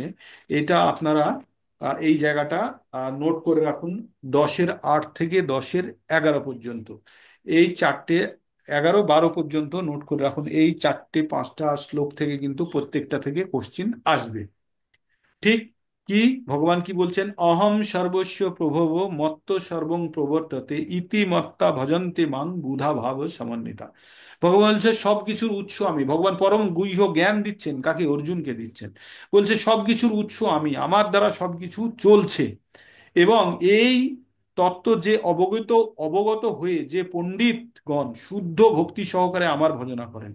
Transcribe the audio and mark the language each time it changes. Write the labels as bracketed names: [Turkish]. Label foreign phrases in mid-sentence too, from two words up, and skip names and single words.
[Bangla] এটা আপনারা এই জায়গাটা নোট করে রাখুন, 10-8 থেকে 10-11 পর্যন্ত। এই চারটে, 11-12 পর্যন্ত নোট করে রাখুন। এই 4-5টা শ্লোক থেকে কিন্তু প্রত্যেকটা থেকে কোশ্চিন আসবে। ঠিক কি ভগবান কি বলছেন? [Sanskrit] অহম সর্বস্ব প্রভব মত্ত সর্বং প্রবর্ততে ইতি মত্তা ভজন্তে মাং বুধা ভাব সমন্বিতা। [Bangla] ভগবান বলছে সবকিছুর উৎস আমি। ভগবান পরম গুহ্য জ্ঞান দিচ্ছেন কাকে? অর্জুনকে দিচ্ছেন। বলছে সবকিছুর উৎস আমি, আমার দ্বারা সবকিছু চলছে। এবং এই তত্ত্ব যে অবগত, অবগত হয়ে যে পণ্ডিতগণ শুদ্ধ ভক্তি সহকারে আমার ভজনা করেন।